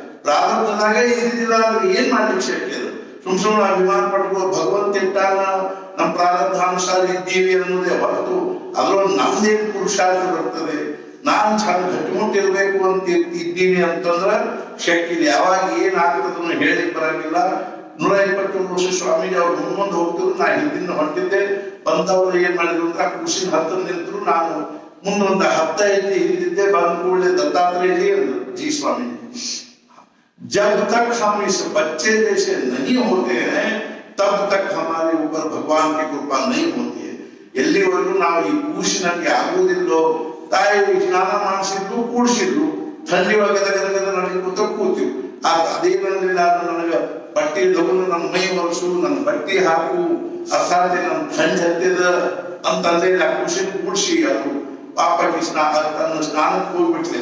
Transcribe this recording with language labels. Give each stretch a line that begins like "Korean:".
Kannada: ಪ್ರಾರಬ್ಧದಾಗ ಇದ್ದಿಲ್ಲ ಅಂದ್ರೆ ಏನ್ ಮಾಡ್ಲಿಕ್ಕೆ ಶಕ್ಯ ಇದೆ? ಸುಮ್ನೆ ಅಭಿಮಾನ ಪಟ್ಕೊಳ್ಳೋ ಭಗವಂತ ಇಟ್ಟಾಗ ನಮ್ಮ ಪ್ರಾರಬ್ಧಾನುಸಾರ ಇದ್ದೀವಿ ಅನ್ನೋದೇ ಹೊರತು ಅದ್ರೊಳಗೆ ನಮ್ದೇನು ಪುರುಷಾರ್ಥ ಬರ್ತದೆ. ನಾನು ಚಂದ ಗಟ್ಟಿಮುಟ್ಟಿರ್ಬೇಕು ಅಂತ ಇದ್ದೀನಿ ಅಂತಂದ್ರ ಶಕ್ತಿ ಇದೆ. ಯಾವಾಗ ಏನಾಗ್ತದನ್ನು ಹೇಳಿ ಬರಂಗಿಲ್ಲ. 127 ವರ್ಷ ಸ್ವಾಮೀಜಿ ಅವ್ರು ಮುಂದೆ ಹೋಗ್ತಿದ್ರು. ನಾ ಹಿಂದಿನ ಹೊಂಟಿದ್ದೆ. ಬಂದವ್ರು ಏನ್ ಮಾಡಿದ್ರು ಅಂದ್ರೆ ಖುಷಿನ ಹತ್ತಿರ ನಿಂತರು. ನಾನು ಮುಂದೊಂದು 10 ಹಿಂದಿದ್ದೆ. ಬಂದ ಕೂಡಲೇ ದತ್ತಾತ್ರೇಯ ಅಂದ್ರು, ಜಿ ಸ್ವಾಮೀಜಿ,
Hindi: जब तक हम इस बच्चे जैसे नहीं होते हैं तब तक हमारे ऊपर भगवान की कृपा नहीं होती है.
Kannada: ಎಲ್ಲಿವರೆಗೂ ನಾವು ಈ ಕೂಸಿನಾಗಿ ಆಗುವುದಿಲ್ಲೋ. ತಾಯಿ ಸ್ನಾನ ಮಾಡಿಸಿದ್ರು, ಕೂಡಿಸಿದ್ರು, ಥಂಡಿ ಒಳಗದ ನಡಿಕೂತ ಕೂತೀವಿ. ಅದೇನಂದಿಲ್ಲ ನನಗೆ ಬಟ್ಟೆ ತಗೊಂಡು ನನ್ನ ಮೈ ಒರೆಸು, ನನ್ನ ಬಟ್ಟೆ ಹಾಕು, ಅರ್ಥಾತ್ ನನ್ನ ಥಂಡಿ ಹತ್ತಿದ ಅಂತಂದ್ರೆ ಆ ಕೂಸಿನ ಕೂಡಿಸಿ ಅದು ಪಾಪಕ್ಕೆ ತನ್ನ ಸ್ನಾನಕ್ಕೆ ಹೋಗ್ಬಿಟ್ಲಿ.